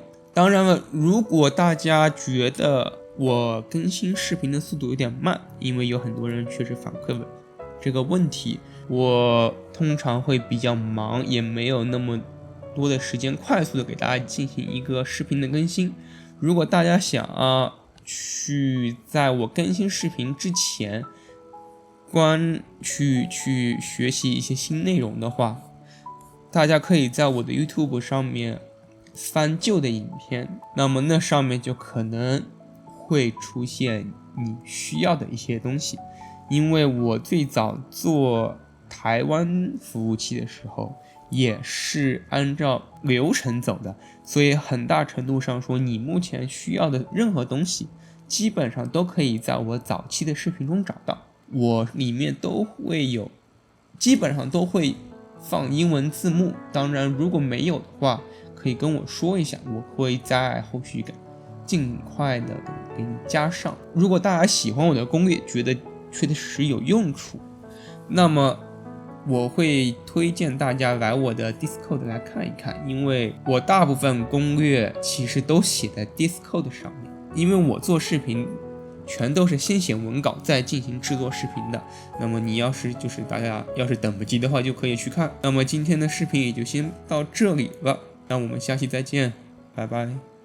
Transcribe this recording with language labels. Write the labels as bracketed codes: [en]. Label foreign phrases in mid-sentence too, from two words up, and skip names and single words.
[zh] 當然了，如果大家覺得我更新視頻的速度有點慢，因為有很多人確實反饋了這個問題，我通常會比較忙，也沒有那麼多的時間快速的給大家進行一個視頻的更新。如果大家想去在我更新視頻之前去學習一些新內容的話，大家可以在我的 YouTube 上面翻舊的影片，那麼那上面就可能會出現你需要的一些東西。因為我最早做台灣服務器的時候也是按照流程走的，所以很大程度上說，你目前需要的任何東西基本上都可以在我早期的視頻中找到，我裡面都會有，基本上都會放英文字幕。當然如果沒有的話可以跟我說一下，我會在後續盡快的給你加上。如果大家喜歡我的攻略，覺得確實有用處，那麼我會推薦大家來我的 Discord 來看一看，因為我大部分攻略其實都寫在 Discord 上面，因為我做視頻全都是先寫文稿再進行制作視頻的。那麼你大家要是等不及的話就可以去看。那麼今天的視頻也就先到這裡了，那我們下期再見，拜拜。